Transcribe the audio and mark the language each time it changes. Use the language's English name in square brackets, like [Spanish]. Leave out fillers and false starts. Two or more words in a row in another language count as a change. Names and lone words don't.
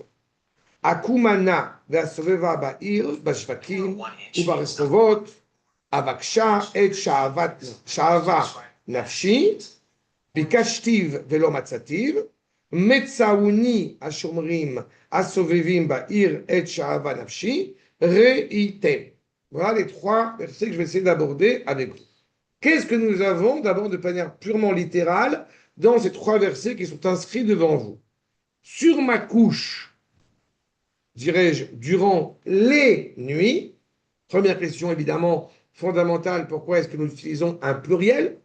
[Hebrew] Akumana והסובבה בעיר, בשווקים וברחובות, אבקשה את שאהבה נפשי, ביקשתיו ולא מצאתיו, מצאוני השומרים הסובבים בעיר את שאהבה נפשי, ראיתם. [French] Voilà les trois versets que je vais essayer d'aborder avec vous. Qu'est-ce que nous avons d'abord de manière purement littérale dans ces trois versets qui sont inscrits devant vous? Sur ma couche, dirais-je, durant les nuits. Première question évidemment fondamentale, pourquoi est-ce que nous utilisons un pluriel?